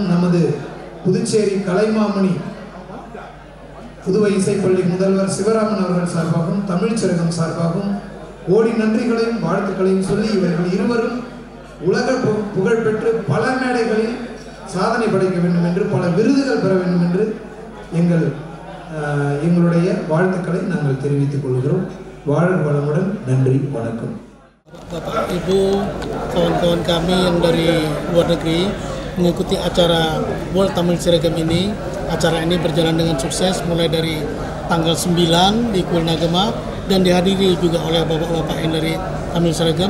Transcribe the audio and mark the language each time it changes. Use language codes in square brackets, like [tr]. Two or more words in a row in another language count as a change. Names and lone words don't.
[ta] நமது புதுச்சேரி கலைமாமணி புதுவை இசைப்பள்ளி முதல்வர் சிவராமன் அவர்கள் சார்பாகவும் தமிழ் சிறகம் சார்பாகவும் கோடி நன்றிகளையும் வாழ்த்துக்களையும் சொல்லி இவர்கள் இருவரும் உலக புகழ் பெற்று பல மேடைகளில் சாதனை படைக்க வேண்டும் என்று, பல விருதுகள் பெற வேண்டும் என்று எங்களுடைய வாழ்த்துக்களை நாங்கள் தெரிவித்துக் கொள்கிறோம். வாழ்க வளமுடன். நன்றி, வணக்கம். [id] Bapak Ibu, kawan-kawan kami yang dari luar negeri mengikuti acara World Tamil Seragam ini. Acara ini berjalan dengan sukses mulai dari tanggal 9 di Kuil Nagama dan dihadiri juga oleh bapak-bapak yang dari Tamil Seragam.